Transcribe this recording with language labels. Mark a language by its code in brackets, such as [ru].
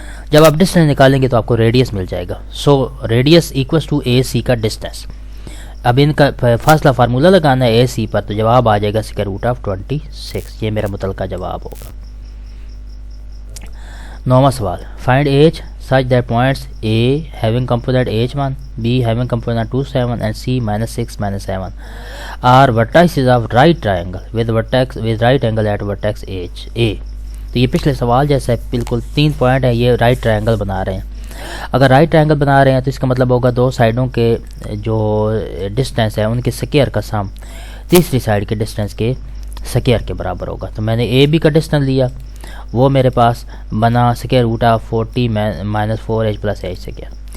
[ur] جب آپ ڈسٹینس نکالیں گے تو آپ کو ریڈیس مل جائے گا. سو ریڈیس = اے سی کا ڈسٹینس. اب ان کا فاصلہ فارمولہ لگانا ہے اے سی پر، تو جواب آ جائے گا √26. یہ میرا متعلقہ جواب ہوگا. 9واں سوال. [en] Find H such that points A having component h1, B having component 2 7 and C -6 -7 are vertices of right triangle with right angle at vertex H A. [ur] تو یہ پچھلے سوال جیسا ہے، بالکل 3 پوائنٹ ہے، یہ رائٹ ٹرائنگل بنا رہے ہیں. اگر رائٹ ٹرائنگل بنا رہے ہیں تو اس کا مطلب ہوگا 2 سائڈوں کے جو ڈسٹینس ہے ان کے سکیئر کا سم تیسری سائڈ کے ڈسٹینس کے سکیئر کے برابر ہوگا. تو میں نے اے بی کا ڈسٹینس لیا، وہ میرے پاس بنا √40 - 4h + h سکیئر.